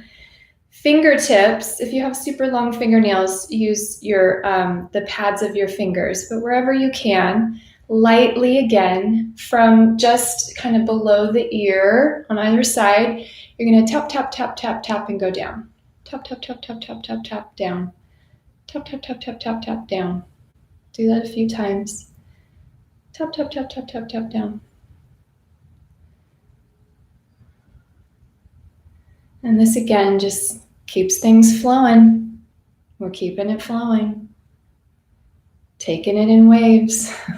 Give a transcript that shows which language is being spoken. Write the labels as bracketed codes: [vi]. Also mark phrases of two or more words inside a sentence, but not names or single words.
[en] Fingertips, if you have super long fingernails, use your the pads of your fingers, but wherever you can, lightly again, from just kind of below the ear on either side, you're going to tap, tap, tap, tap, tap, and go down. Tap, tap, tap, tap, tap, tap, tap, down. Tap, tap, tap, tap, tap, tap, down. Do that a few times. Tap, tap, tap, tap, tap, tap, down. And this again just keeps things flowing. We're keeping it flowing. Taking it in waves.